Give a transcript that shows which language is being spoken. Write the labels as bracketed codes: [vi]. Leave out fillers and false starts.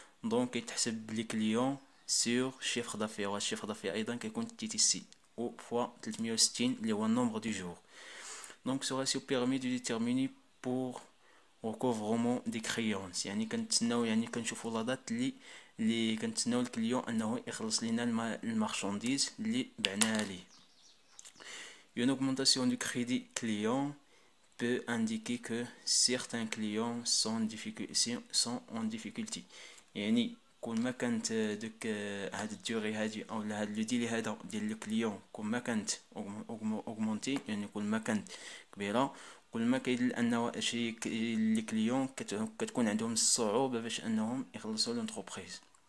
[ar] دونك كيتحسب بلي كليون سور شيفر دافير، و الشيفر دافير ايضا كيكون تي تي سي او فوا 360 اللي هو النومبر دو جور. دونك سو راسيو بيرمي دو ديتيرميني بور [fr] recouvrement des créances، [ar] يعني كنتسناو، يعني كنشوفوا لا دات اللي كنتسناو الكليون انه يخلص لينا المارشانديز اللي بعناها ليه. [fr] Une augmentation du crédit client peut indiquer que certains clients sont en difficulté. [ar] يعني كل ما كانت ديك هاد الدوري هادي او هاد لو ديلي هذا ديال الكليون كل ما كانت اوغمونتي، يعني كل ما كانت كبيره، كل ما كيدل انه شي لي كليون كتكون عندهم الصعوبه باش انهم يخلصوا لونتربريز.